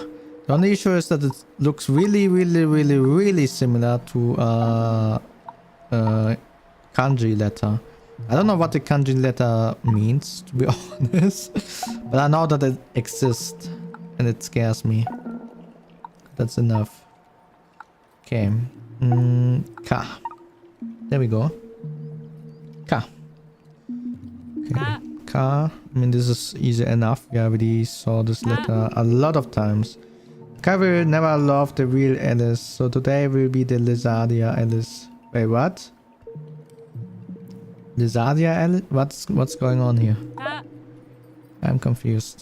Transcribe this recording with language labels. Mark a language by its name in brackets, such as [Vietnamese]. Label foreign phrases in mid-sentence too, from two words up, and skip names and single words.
[English] The only issue is that it looks really similar to kanji letter. I don't know what the kanji letter means, to be honest, but I know that it exists and it scares me. That's enough. Okay. Ka. There we go. Ka. Okay. Ka. I mean, this is easy enough. We already saw this letter a lot of times. Ka will never love the real Alice, so today will be the Lizardia Alice. Wait, what? Lizardia Alice? What's going on here? I'm confused.